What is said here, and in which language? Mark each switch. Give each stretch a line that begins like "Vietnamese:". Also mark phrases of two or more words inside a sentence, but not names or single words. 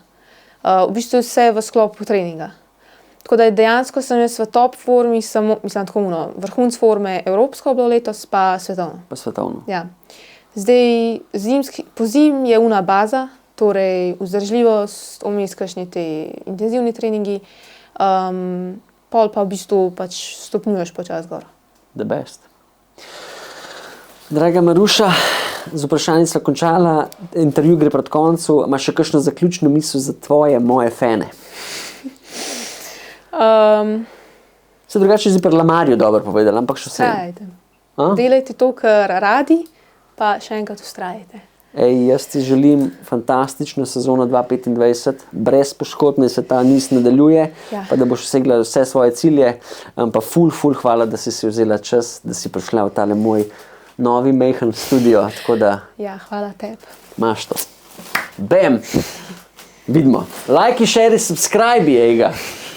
Slovenian: V bistvu vse v sklopu treninga. Tako da dejansko sem jaz v top formi, vrhunc forme evropsko bilo letos, pa svetovno. Pa svetovno. Ja. Zdaj, po zim je baza, torej vzdržljivost, vmes kakšni te intenzivni treningi, pol pa v bistvu pač stopnjuješ počas gor.
English: The best.
Slovenian: Draga Maruša, z vprašanjem sva končala, intervju gre proti koncu, imaš še kakšno zaključno misel za tvoje, moje fane? Se drugače si pri Lamarju dobro povedala, ampak še vse. Vztrajajte. Delajte to, kar radi, pa še enkrat vztrajajte. Jaz ti želim fantastično sezono 2025, brez poškodb, naj se ta niz nadaljuje, pa da boš dosegla vse svoje cilje, pa ful hvala, da si vzela čas, da si prišla v tale moj novi majhen studio, tako da... Ja, hvala tebi. Imaš to. Bam! Vidimo.
English: Like, share, subscribe, ejga.